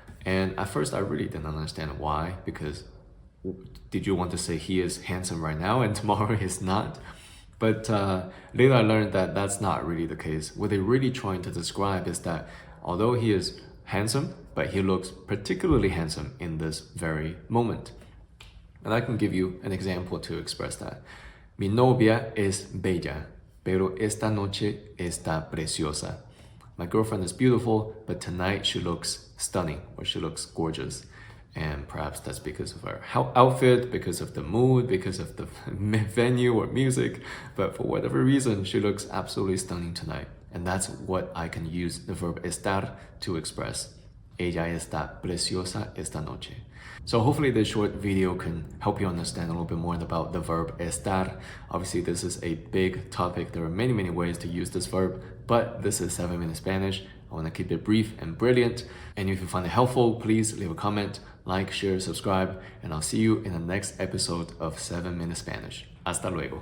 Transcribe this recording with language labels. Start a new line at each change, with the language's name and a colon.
English: And at first I really didn't understand why, because did you want to say he is handsome right now and tomorrow he's not? But later I learned that that's not really the case. What they're really trying to describe is that although he is handsome, but he looks particularly handsome in this very moment. And I can give you an example to express that.
Spanish: Mi novia es bella, pero esta noche está preciosa.
English: My girlfriend is beautiful, but tonight she looks stunning, or she looks gorgeous. And perhaps that's because of her outfit, because of the mood, because of the venue or music. But for whatever reason, she looks absolutely stunning tonight. And that's what I can use the verb estar to express.
Spanish: Ella está preciosa esta noche.
English: So hopefully this short video can help you understand a little bit more about the verb estar. Obviously this is a big topic. There are many, many ways to use this verb, but this is 7-Minute Spanish. I want to keep it brief and brilliant. And if you find it helpful, please leave a comment, like, share, subscribe, and I'll see you in the next episode of 7-Minute Spanish.
Spanish: Hasta luego.